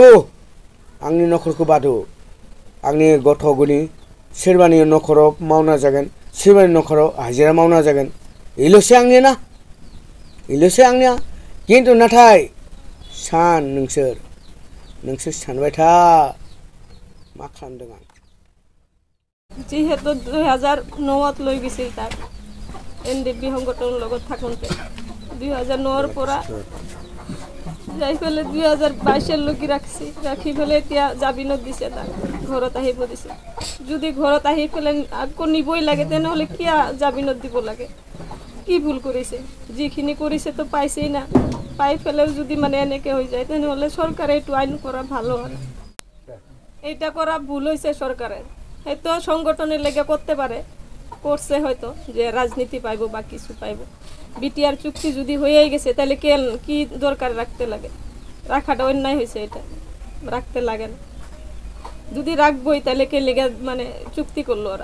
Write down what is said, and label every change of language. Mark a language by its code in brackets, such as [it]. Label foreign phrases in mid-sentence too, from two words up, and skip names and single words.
[brx] बादो आंनि गथ' गनि सोरबानि न'खराव मावना जागोन सोरबानि न'खराव हाजिरा मावना जागोन बेल'सो आंनिया किन्तु नाथाय नोंसोर सानबाय था मा खालामदों आं [as] जिहेतु 2009 লৈ গৈছিল তাক NDP সংগঠনৰ লগত থাকোঁতে 2009 পৰা যাই পেলাই 2022 লৈকে ৰাখি পেলাই এতিয়া জামিনত দিছে তাক ঘৰত আহিব দিছে যদি ঘৰত আহি পেলাই আকৌ নিবই লাগে তেনেহ'লে কিয় জামিনত দিব লাগে কি ভুল কৰিছে যিখিনি কৰিছে তো পাইছেই না পাই পেলাইও যদি মানে এনেকৈ হৈ যায় তেনেহ'লে চৰকাৰে এইটো আইন কৰা ভাল হয় এইটা কৰা ভুল হৈছে [bn] সরকারে হয়তো সংগঠনের লেগে করতে পারে করছে হয়তো যে রাজনীতি পাইবো বা কিছু পাইবো বিটিআর চুক্তি যদি হয়েই গেছে তাহলে কি দরকার রাখতে লাগে রাখাটা অন্যায় হয়েছে এটা রাখতে লাগে না। যদি রাখবই তাহলে কে লেগে মানে চুক্তি করলো ওরা।